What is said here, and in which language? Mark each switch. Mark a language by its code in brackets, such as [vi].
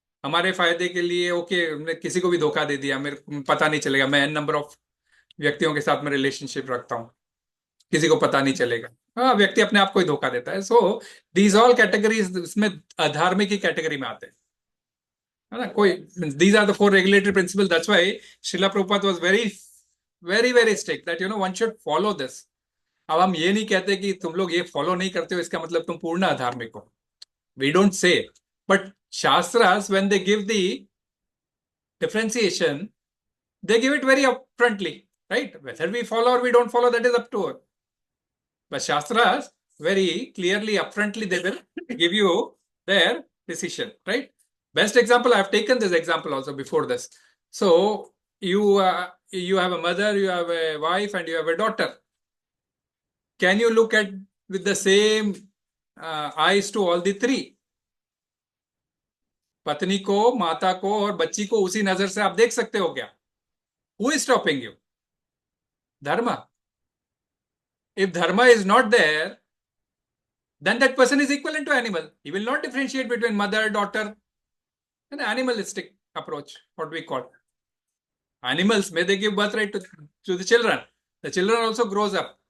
[hi] हमारे फायदे के लिए हमने किसी को भी धोखा दे दिया, मेरे पता नहीं चलेगा, मैं n नंबर ऑफ व्यक्तियों के साथ में रिलेशनशिप रखता हूँ, किसी को पता नहीं चलेगा. हाँ, व्यक्ति अपने आप को ही धोखा देता है. [en] so these all categories [hi] इसमें अधार्मिक की कैटेगरी में आते हैं, है ना. [en] these are the 4 regulatory principles. That's why Srila Prabhupada was very strict that one should follow this. [hi] अब हम ये नहीं कहते कि तुम लोग ये फॉलो नहीं करते हो इसका मतलब तुम पूर्ण अधार्मिक हो. [en] We don't say, but Shastras, when they give the differentiation, they give it very upfrontly, right? Whether we follow or we don't follow, that is up to us. But Shastras very clearly, upfrontly, they will give you their decision, right? Best example, I have taken this example also before this. So you have a mother, you have a wife, and you have a daughter. Can you look at with the same eyes to all the 3? [hi] पत्नी को, माता को और बच्ची को उसी नजर से आप देख सकते हो क्या? [en] Who is stopping you? Dharma. If dharma is not there, then that person is equivalent to animal. He will not differentiate between mother, daughter. An animalistic approach, what we call. Animals, may they give birthright to the children. The children also grows up.